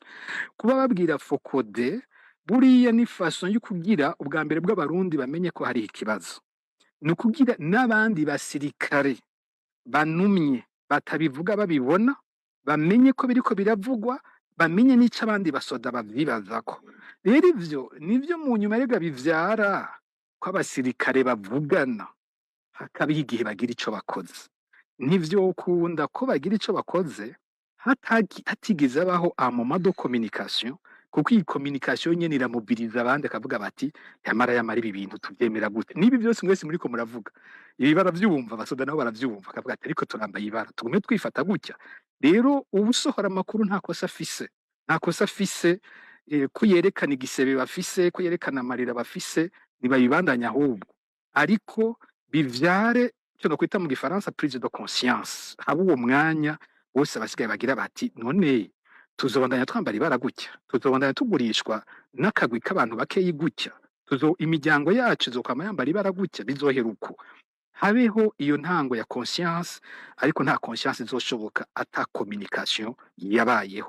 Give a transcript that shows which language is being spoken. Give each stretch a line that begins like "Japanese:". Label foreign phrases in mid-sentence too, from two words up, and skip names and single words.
Rundi: Kuba babwira Fokode buriya ni façon yo kugira ubwa mbere bw'abarundi bamenye ko hari ikibazo, ni ukugira n'abandi basirikare banumye batabivuga babibona, bamenye ko biriko biravugwa, bamenye n'ico abandi basoda bavyibazako. Rero ivyo nivyo mu nyuma rega bivyara ko abasirikare bavugana, hakabiho igihe bagira ico bakoze. Ntivyokunda ko bagira ico bakoze hatigeze abaho
French: un moment de communication,
Rundi: kuko iyi communication nyene iramubiriza abandi akavuga bati yamara ibi bintu tuvyemera gute. Nibi byose mwese muriko muravuga ibi baravyumva, abasoda nabo baravyumva, akavuga ati ariko turambaye ibara tugume twifata gutya. Rero ubusohora amakuru nta kosa afise ko yerekana igisebe bafise, ko yerekana amarira bafise, ntibayibandanya ahubwo, ariko bivyare icyo nokwita mu gifaransa
French: prise de conscience,
Rundi: haba uwo mwanya bose abasigaye bagira bati none tuzobandanya twambara ibara gutya, tuzobandanya tugurishwa n'akagwi k'abantu bakeyi gutya, imiryango yacu izokwama yambara ibara gutya, bizohera uko. Habeho iyo ntango ya conscience, ariko nta conscience izoshoboka ata communication yabayeho.